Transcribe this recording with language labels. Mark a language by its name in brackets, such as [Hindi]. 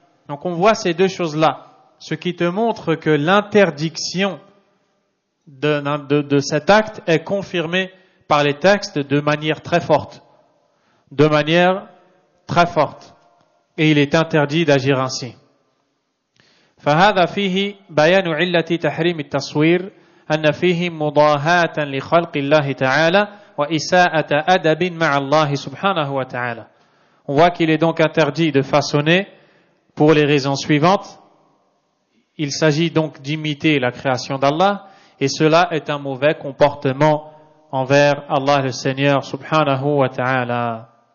[French] Donc on voit ces deux choses-là, ce qui te montre que l'interdiction de cet acte est confirmée par les textes de manière très forte. De manière très forte. Et il est interdit d'agir ainsi. [Arabic] فهذا فيه بيان علة تحريم التصوير أن فيه مضاهاة لخلق الله تعالى وإساءة أدب مع الله سبحانه وتعالى. [French] On voit qu'il est donc interdit de façonner pour les raisons suivantes. Il s'agit donc d'imiter la création d'Allah et cela est un mauvais comportement envers Allah le Seigneur subhanahu wa ta'ala.